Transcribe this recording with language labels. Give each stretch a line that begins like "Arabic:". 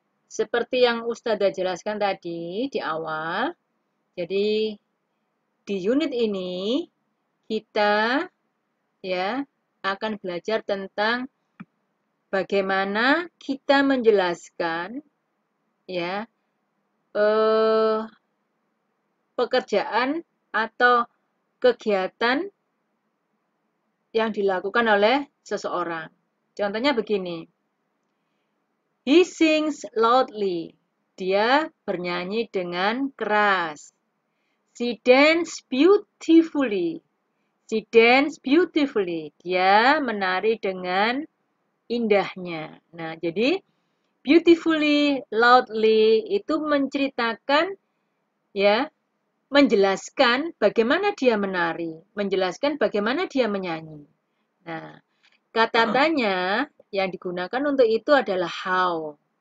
Indonesian: Seperti yang Ustazah jelaskan tadi di awal, jadi di unit ini kita ya akan belajar tentang bagaimana kita menjelaskan ya pekerjaan atau kegiatan yang dilakukan oleh seseorang. Contohnya begini.
English: He sings loudly.
Indonesian: Dia bernyanyi dengan keras.
English: She dances beautifully. She dances beautifully.
Indonesian: Dia menari dengan indahnya. Nah, jadi beautifully, loudly itu menceritakan ya, menjelaskan bagaimana dia menari, menjelaskan bagaimana dia menyanyi. Nah, kata tanya yang digunakan untuk itu adalah how.